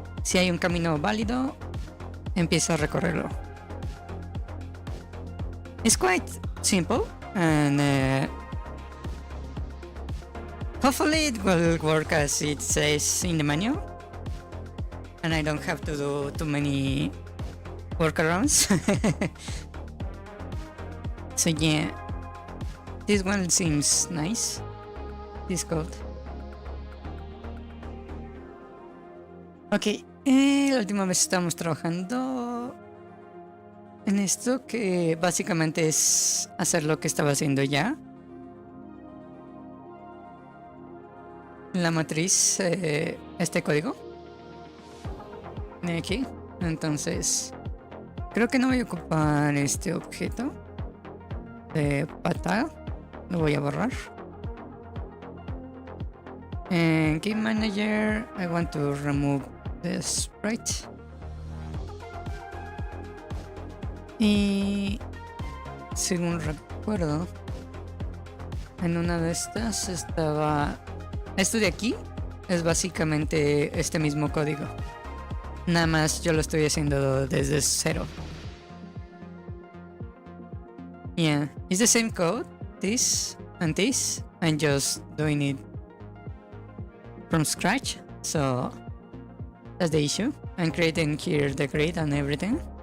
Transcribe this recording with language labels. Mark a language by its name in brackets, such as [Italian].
[Spanish] Si hay un camino válido, empieza a recorrerlo. [English] It's quite simple, and hopefully it will work as it says in the manual, and I don't have to do too many workarounds. So yeah, this one seems nice, this code. [Spanish] Ok, la última vez estamos trabajando en esto, que básicamente es hacer lo que estaba haciendo ya. La matriz, este código de aquí. Entonces creo que no voy a ocupar este objeto de pata, lo voy a borrar. En [English] Game Manager I want to remove the sprite. [Spanish] Y según recuerdo, en una de estas estaba... Esto de aquí es básicamente este mismo código. Nada más yo lo estoy haciendo desde cero. [English] Yeah, it's the same code, this, and I'm just doing it from scratch. So that's the issue. I'm creating here the grid and everything.